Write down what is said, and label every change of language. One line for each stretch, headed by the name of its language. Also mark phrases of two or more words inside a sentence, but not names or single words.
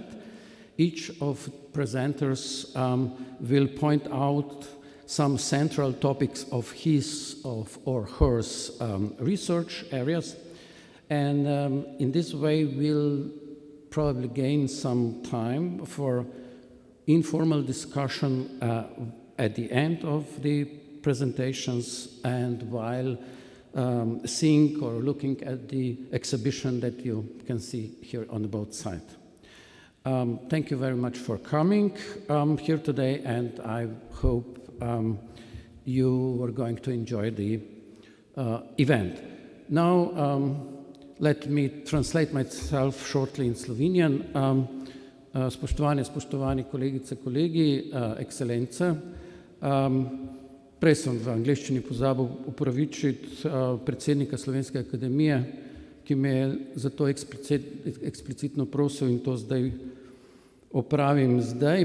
English: each of presenters will point out some central topics of his or her research areas, and in this way we'll probably gain some time for informal discussion at the end of the presentations and while seeing or looking at the exhibition that you can see here on both sides. Thank you very much for coming here today, and I hope you are going to enjoy the event. Now, let me translate myself shortly in Slovenian.
Slovenian: Spoštovani kolegice, kolegi, ekscelence, prej sem v angleščini pozabil upravičiti predsednika Slovenske akademije, ki me je za to eksplicitno prosil in to zdaj opravim zdaj.